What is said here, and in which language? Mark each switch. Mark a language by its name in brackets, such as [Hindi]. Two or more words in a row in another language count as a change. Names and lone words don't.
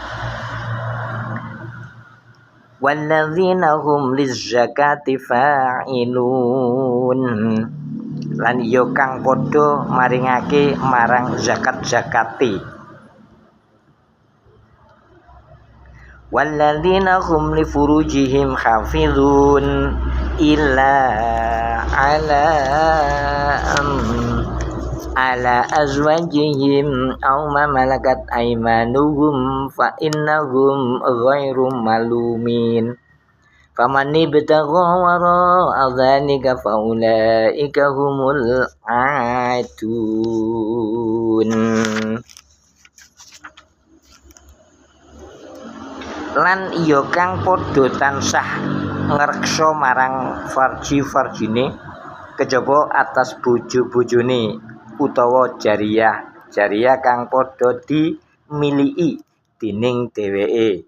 [Arabic] والذين هم للزكاة فاعلون, [Javanese] lan ya kang padha maringake marang zakat-zakate. [Arabic] والذين هم لفروجهم حافظون إلا على أزواجهم أو ما ملكت أيمانهم فإنهم غير ملومين. فمن ابتغى وراء ذلك فأولئك هم العادون. [Javanese] Lan iya kang padha tansah ngreksa marang farji-farjine kejaba atas bojo-bojone utawa jariyah kang padha dimiliki dening dheweke.